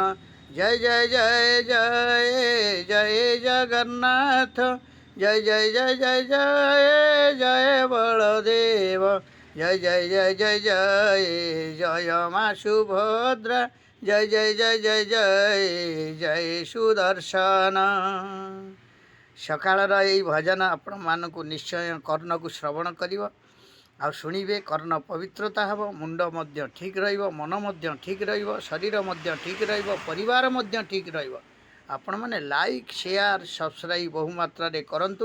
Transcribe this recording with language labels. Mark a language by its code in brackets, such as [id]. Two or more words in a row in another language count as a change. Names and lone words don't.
[or] ଜୟ ଜୟ ଜୟ ଜୟ ଜୟ ଜଗନ୍ନାଥ, ଜୟ ଜୟ ଜୟ ଜୟ ଜୟ ଜୟ ବଳଦେବ, ଜୟ ଜୟ ଜୟ ଜୟ ଜୟ ଜୟ ମା ସୁଭଦ୍ରା, ଜୟ ଜୟ ଜୟ ଜୟ ଜୟ ଜୟ ସୁଦର୍ଶନ। ସକାଳର ଏଇ ଭଜନ ଆପଣମାନଙ୍କୁ ନିଶ୍ଚୟ କର୍ଣ୍ଣକୁ ଶ୍ରବଣ କରିବ ଆଉ ଶୁଣିବେ। କର୍ଣ୍ଣ ପବିତ୍ରତା ହେବ, ମୁଣ୍ଡ ମଧ୍ୟ ଠିକ୍ ରହିବ, ମନ ମଧ୍ୟ ଠିକ୍ ରହିବ, ଶରୀର ମଧ୍ୟ ଠିକ୍ ରହିବ, ପରିବାର ମଧ୍ୟ ଠିକ୍ ରହିବ। ଆପଣମାନେ [en] like share subscribe [or] ବହୁ ମାତ୍ରାରେ କରନ୍ତୁ।